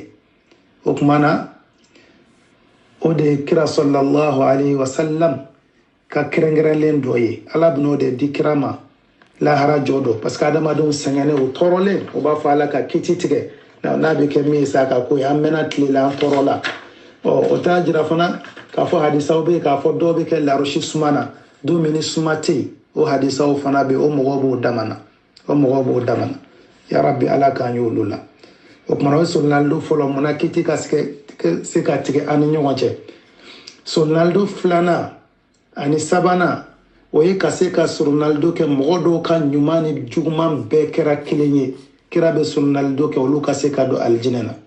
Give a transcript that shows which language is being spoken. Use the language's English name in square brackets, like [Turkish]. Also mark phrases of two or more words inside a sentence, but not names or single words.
[Bambara] o kumana o de ye kira [Arabic] صلى الله عليه وسلم [Bambara] ka kɛrɛnkɛrɛnlen dɔ ye ala bɛn'o de di kira ma lahara jɔ dɔ [French] parce que [Bambara] adamadenw sɛgɛnnen u tɔɔrɔlen u b'a fɔ ala ka kiti tigɛ n'a bɛ kɛ min ye sa ka ko ye an mɛnna tile la an tɔɔrɔ la o t'a jira fana k'a fɔ hadisaw bɛ yen k'a fɔ dɔw bɛ kɛ larosi suma na don min ni suma tɛ yen o hadisaw fana bɛ yen o mɔgɔw b'o dama na [Arabic] يا رب [Bambara] ala k'an y'olu la o kumana o ye sunnalido fɔlɔ munna kiti ka se ka tigɛ an ni ɲɔgɔn cɛ sunnalido filanan ani sabanan o ye ka se ka sunnalido kɛ mɔgɔ dɔw ka ɲuman ni juguman bɛɛ kɛra kelen ye kira bɛ sunnalido kɛ olu ka se ka don alijinɛ